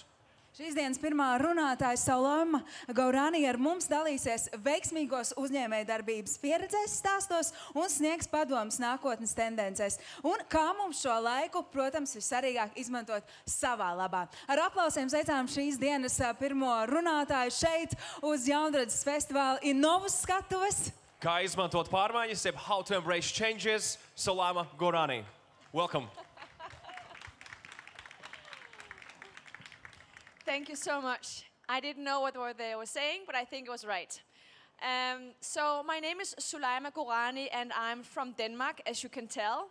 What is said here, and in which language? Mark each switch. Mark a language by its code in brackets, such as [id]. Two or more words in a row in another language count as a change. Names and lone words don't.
[lv] Šīs dienas pirmā runātāja Soulaima Gourani ar mums dalīsies veiksmīgos uzņēmējdarbības pieredzēs stāstos un sniegs padomus nākotnes tendencēs. Un kā mums šo laiku, protams, vissvarīgāk izmantot savā labā. Ar aplausiem sveicām šīs dienas pirmo runātāju šeit uz Jaunradzes festivāla iNOVUSS skatuves. Kā izmantot pārmaiņas, jeb How to Embrace Changes, Soulaima Gourani. Welcome. [en] Thank you so much. I didn't know what they were saying, but I think it was right. So my name is Soulaima Gourani, and I'm from Denmark, as you can tell.